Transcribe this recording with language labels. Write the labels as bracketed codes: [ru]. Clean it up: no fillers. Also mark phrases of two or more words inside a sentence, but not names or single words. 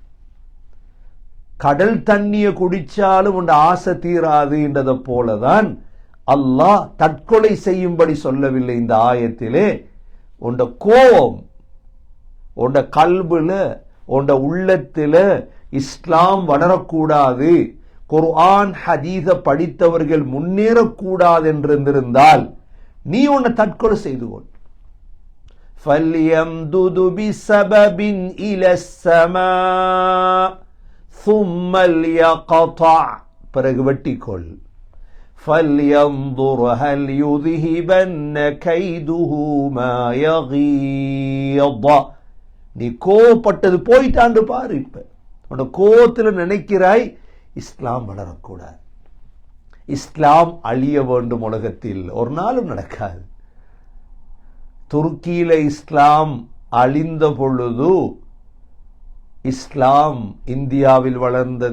[ta] கடல் தண்ணிய குடிச்சாலும் உண்ட ஆசை தீராது என்றதை போலதான் அல்லாஹ் தற்கொலை செய்யும்படி சொல்லவில்லை இந்த ஆயத்திலே. உண்ட கோபம், உண்ட கல்புல, உண்ட உள்ளத்துல இஸ்லாம் வளரக்கூடாது, குர்ஆன் ஹதீஸ படித்தவர்கள் முன்னேறக்கூடாது என்றிருந்தால் நீ உன்னை தற்கொலை செய்து கொள். [ar] فَلْيَمْدُدُ بِسَبَبٍ إِلَى السَّمَاءِ ثُمَّ لْيَقْطَعْ, [ta] பிறகு வெட்டிக்கொள். [ar] فَلْيَنْظُرْ هَلْ يُذْهِبَنَّ كَيْدُهُ مَا يَغِيظُ. [ta] நீ கோபப்பட்டது போயிட்டாண்டு பாரு. இப்ப உன்னோட கோபத்துல நினைக்கிறாய் இஸ்லாம் வளரக்கூடாது, இஸ்லாம் அழிய வேண்டும் உலகத்தில். ஒரு நாளும் நடக்காது. துருக்கியில இஸ்லாம் அழிந்த பொழுது இஸ்லாம் இந்தியாவில் வளர்ந்தது.